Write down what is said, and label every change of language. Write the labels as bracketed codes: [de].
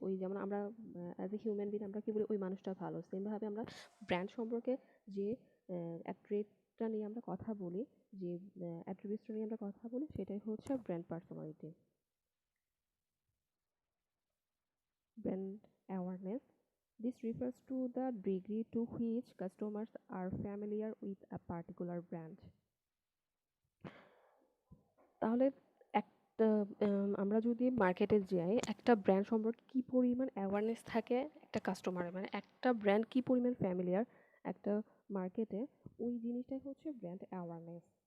[bn] ওই যেমন আমরা [en] as a human being [bn] আমরা কি বলি, ওই মানুষটা ভালো। সেমভাবে আমরা ব্র্যান্ড সম্পর্কে যে ট্রেটটা নিয়ে আমরা কথা বলি, যে অ্যাট্রিবিউটসটা নিয়ে আমরা কথা বলি, সেটাই হচ্ছে brand personality. Brand awareness. [en] This refers to the degree to which customers are familiar with a particular brand. [bn] তাহলে একটা আমরা যদি মার্কেটে যাই, একটা ব্র্যান্ড সম্পর্কে কি পরিমাণ অ্যাওয়ারনেস থাকে একটা কাস্টমারের, মানে একটা ব্র্যান্ড কি পরিমাণ ফ্যামিলিয়ার একটা মার্কেটে, ওই জিনিসটাই হচ্ছে ব্র্যান্ড অ্যাওয়ারনেস।